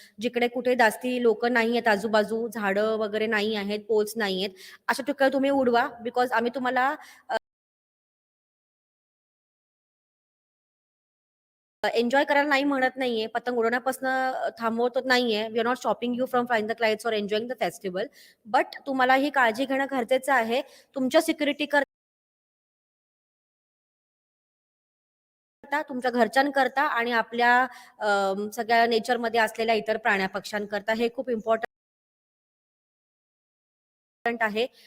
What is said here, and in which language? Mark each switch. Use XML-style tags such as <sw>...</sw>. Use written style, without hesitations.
<mr>जिकडे कुठे जास्ती लोकं नाही आहेत आजूबाजू, झाडं वगैरे नाही आहेत, पोल्स नाही आहेत. अशा ठिकाणी तुम्ही उडवा. बिकॉज आम्ही तुम्हाला एन्जॉय करायला नाही म्हणत नाहीये. पतंग उडवण्यापासून थांबवत नाहीये.</mr> <en>We are not stopping you from flying the kites or enjoying the festival.</en> <mr>But तुम्हाला ही काळजी घेणं गरजेचं आहे. तुमच्या सिक्युरिटी करता, तुमच्या घरच्यांकरता आणि आपल्या सगळ्या नेचरमध्ये असलेल्या इतर प्राण्या-पक्ष्यांकरता हे खूप इम्पोर्टंट आहे.</mr>